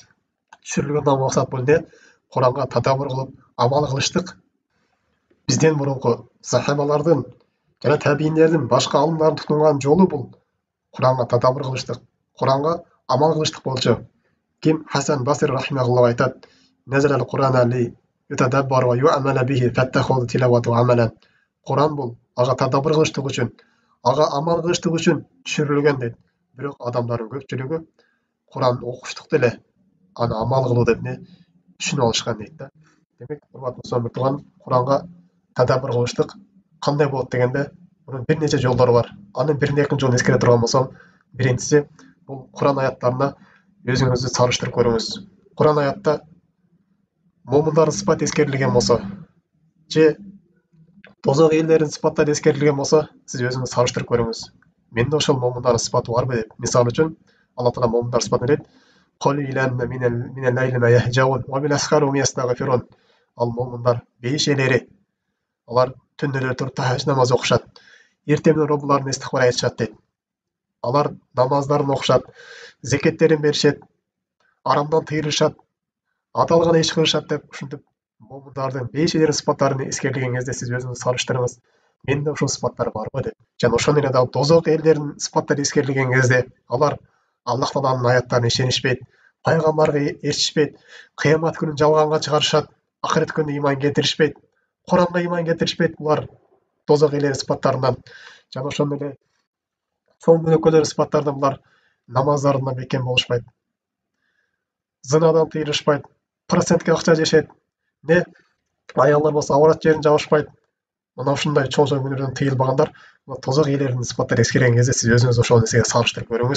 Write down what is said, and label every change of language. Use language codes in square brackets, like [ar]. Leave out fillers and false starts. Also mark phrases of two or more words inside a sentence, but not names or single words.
[ky] Түшүрүлгөн максат бул Куранга тадаббур кылып, амал кылыштык. Бизден мурунку сахабалардын жана табийиндердин, башка алымдардын тутунган жолу бул Куранга тадаббур кылыштык, Куранга амал кылыштык болчу. Ким? Хасан Басри рахимахуллах айтат: [ar] "نزل القرآن ليتدبر ويعمل به فاتخذوا تلاوته عملا." [ky] Куран бул ага тадаббур кылыштык үчүн, ага амал кылыштык үчүн түшүрүлгөн дейт. Бирок адамдардын көпчүлүгү Куран окуштук деле, аны амал кылуу деп түшүнүп алышкан дейт да. Демек, урматтуу достор, Куранга тадаббур кылыштык. Кандай болот дегенде, мунун бир нече жолдору бар. Анын биринен экинчи жолун эскере турган болсом, биринчиси бул Куран аяттарына өзүңүздү салыштырып көрүңүз. Куран аятта момундардын сыпаты эскерилген болсо, же тозок элдердин сыпаттары эскерилген болсо, сиз өзүңүздү салыштырып көрүңүз. Менде ошол момундардын сыпаты барбы деп. Мисалы үчүн, Аллах Таала момундардын сыпатын айтат: [ar] "قليلا من الليل ما يهجعون وبالأسحار هم يستغفرون." [ky] Ал момундар бейшелери, алар түндөдөр туруп тахажжуд намаз окушат. Эртең менен Роббуларын истихфар айтышат дейт. Алар намаздарын окушат, зекеттерин беришет, арамдан тыйылышат, адал гана иш кылышат деп ушинтип момундардын бейшелердин сыпаттарын эскерилген кезде сиз өзүңүздү салыштырыңыз. Менде ошол сыпаттар барбы деп. Жана ошондой эле дагы тозок элдердин сыпаттары эскерилген кезде алар Аллах Тааланын аяттарына ишенишпейт, пайгамбарга ээрчишпейт, кыямат күнүн жалганга чыгарышат, акырет күнүнө ыйман келтиришпейт. [kk] Құранға иман келтірішпейді бұлар тозақ иелері сыпаттарынан. [ky] Жана ошондой эле чоң күнөөкөрлөр сыпаттарынан бұлар намаздарынан бекем болушпайт, зынадан тыйылышпайт, процентке акча жешет, не аялдар болсо аврат жерин жабышпайт. Мына ушундай чоң күнөөлөрдөн тыйылбагандар тозак иелеринин сыпаттарын эскерген кезде сиз өзүңүз ошол нерсеге салыштырып көрүңүз.